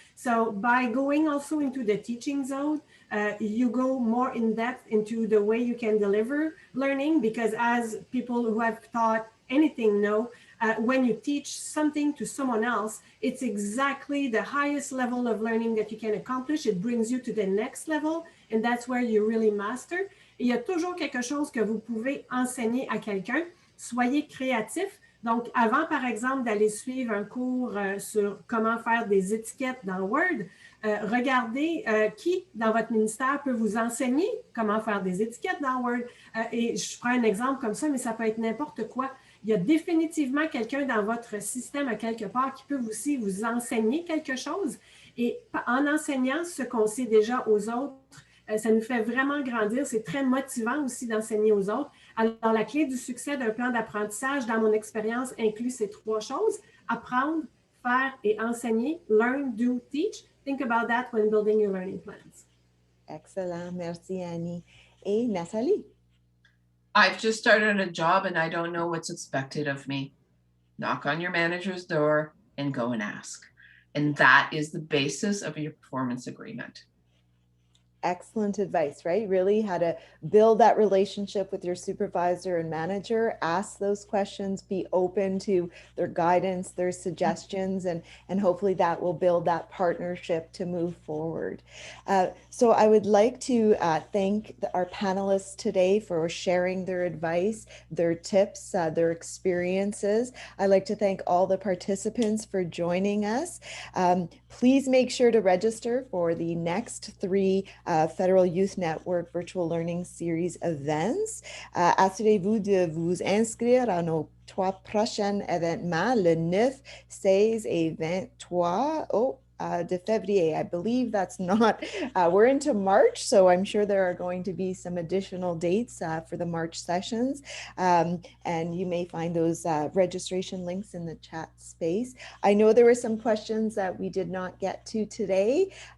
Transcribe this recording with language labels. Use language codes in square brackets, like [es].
[en] So by going also into the teaching zone, you go more in depth into the way you can deliver learning, because as people who have taught anything know, when you teach something to someone else, it's exactly the highest level of learning that you can accomplish. It brings you to the next level, and that's where you really master. [fr] Il y a toujours quelque chose que vous pouvez enseigner à quelqu'un. Soyez créatif. Donc, avant, par exemple, d'aller suivre un cours sur comment faire des étiquettes dans Word, regardez qui dans votre ministère peut vous enseigner comment faire des étiquettes dans Word. Et je prends un exemple comme ça, mais ça peut être n'importe quoi. Il y a définitivement quelqu'un dans votre système à quelque part qui peut aussi vous enseigner quelque chose. Et en enseignant ce qu'on sait déjà aux autres, ça nous fait vraiment grandir. C'est très motivant aussi d'enseigner aux autres. Alors, la clé du succès d'un plan d'apprentissage, dans mon expérience, inclut ces trois choses: apprendre, faire et enseigner. [en] Learn, do, teach. Think about that when building your learning plans. [fr] Excellent. Merci, Annie. Et Nathalie? [en] I've just started a job and I don't know what's expected of me. Knock on your manager's door and go and ask. And that is the basis of your performance agreement. Excellent advice, right? Really how to build that relationship with your supervisor and manager, ask those questions, be open to their guidance, their suggestions, and hopefully that will build that partnership to move forward. So I would like to thank our panelists today for sharing their advice, their tips, their experiences. I'd like to thank all the participants for joining us. Please make sure to register for the next 3 Federal Youth Network Virtual Learning Series events. [fr] Assurez-vous de vous inscrire à nos 3 prochains événements, le 9, 16 et 23. de février. [en] I believe that's not, we're into March, so I'm sure there are going to be some additional dates for the March sessions. And you may find those registration links in the chat space. I know there were some questions that we did not get to today.